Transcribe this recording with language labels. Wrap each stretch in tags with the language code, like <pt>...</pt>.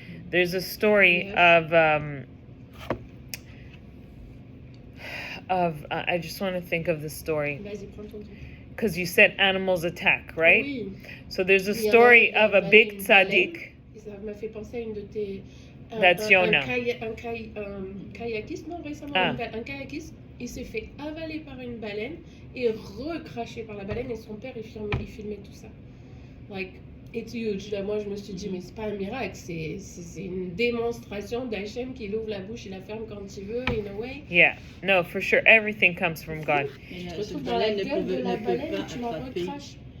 <en>There's a story of I just want to think of the story. Because you said animals attack, right?</en> <fr>Oui.</fr> <en>So there's a story of a big tzaddik.</en> <fr>Ça m'a fait penser à une de tes...</fr> <en>That's Yona.</en> <fr>Un kayakiste, non, récemment, un kayakiste, il s'est fait avaler par une baleine et recraché par la baleine, et son père, il filmait tout ça.</fr> <en>Like, it's huge.</en> <fr>Là, moi, je me suis dit, mais c'est pas un miracle, c'est une démonstration d'Hachem qui ouvre la bouche et la ferme quand il veut,</fr> <en>in a way. Yeah, no, for sure, everything comes from God.</en> <fr>Tu te retrouves dans la gueule de la baleine et tu la recraches.</fr>